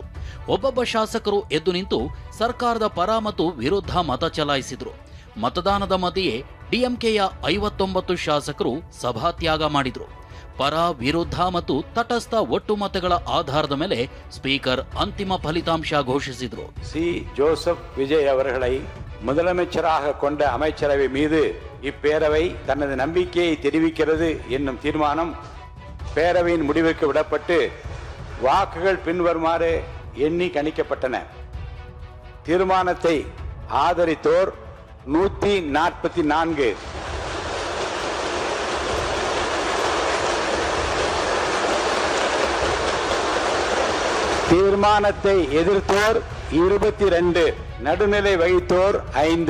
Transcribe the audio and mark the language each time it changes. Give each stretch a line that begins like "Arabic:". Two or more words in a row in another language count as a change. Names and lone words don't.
Kannada: ಒಬ್ಬೊಬ್ಬ ಶಾಸಕರು ಎದ್ದು ನಿಂತು ಸರ್ಕಾರದ ಪರ ಮತ್ತು ವಿರುದ್ಧ ಮತ ಚಲಾಯಿಸಿದ್ರು. ಮತದಾನದ ಮಧ್ಯೆಯೇ ಡಿಎಂಕೆಯ 59 ಶಾಸಕರು ಸಭಾತ್ಯಾಗ ಮಾಡಿದ್ರು. ಪರ, ವಿರುದ್ಧ ಮತ್ತು ತಟಸ್ಥ ಒಟ್ಟು ಮತಗಳ ಆಧಾರದ ಮೇಲೆ ಸ್ಪೀಕರ್ ಅಂತಿಮ ಫಲಿತಾಂಶ ಘೋಷಿಸಿದ್ರು.
Tamil: சி ஜோசப் விஜய் அவர்களை முதலமைச்சராக கொண்ட அமைச்சரவை மீது இப்பேரவை தனது நம்பிக்கையை தெரிவிக்கிறது என்னும் தீர்மானம் பேரவையின் முடிவுக்கு விடப்பட்டு வாக்குகள் பின்வருமாறு எண்ணி கணிக்கப்பட்டன. தீர்மானத்தை ஆதரித்தோர் 144, தீர்மானத்தை எதிர்த்தோர் 22, நடுநிலை வகித்தோர் 5.